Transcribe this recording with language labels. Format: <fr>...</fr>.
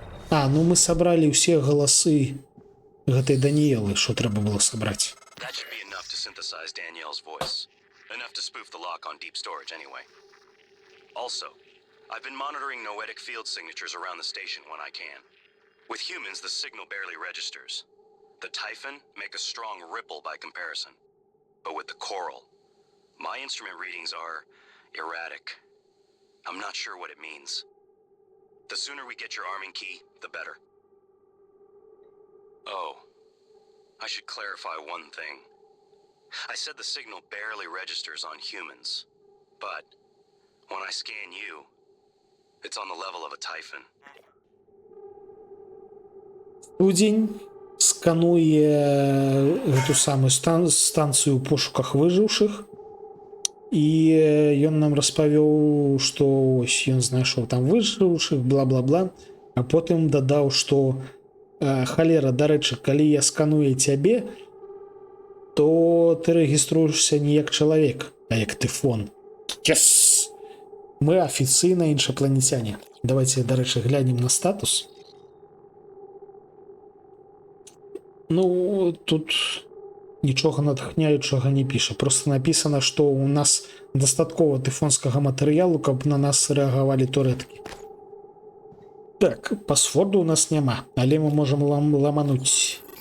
<be>А, ну мы собрали все голосы гэтай Даниэлы, що треба было собрать.</be> <en>That should be enough to synthesize Danielle's voice. Enough to spoof the lock on deep storage anyway. Also, I've been monitoring noetic field signatures around the station when I can. With humans, the signal barely registers. The Typhon make a strong ripple by comparison. But with the Coral, my instrument readings are erratic. I'm not sure what it means. The sooner we get your arming key, the better. Oh, I should clarify one thing. I said the signal barely registers on humans, but when I scan you, it's on the level of a Typhon.</en> <be>Студень скануе гэту самую станцыю ў пошуках выжыўшых, і ён нам распавёў, што ось ён знайшоў там выжыўшых, бла-бла-бла, а потым дадаў, што халера, дарэчы, калі я сканую цябе, то ты рэгіструешся не як чалавек, а як тыфон.</be> <en>Yes!</en> <be>Мы афіцыйна іншапланецяне. Давайте, дарэчы, глянем на статус. Ну, тут нічога натхняючага не піша. Просто написано, што у нас дастаткова тыфонскага матэрыялу, каб на нас рэагавалі турэткі. Так, пасворду у нас няма, але мы можам ламануць.</be>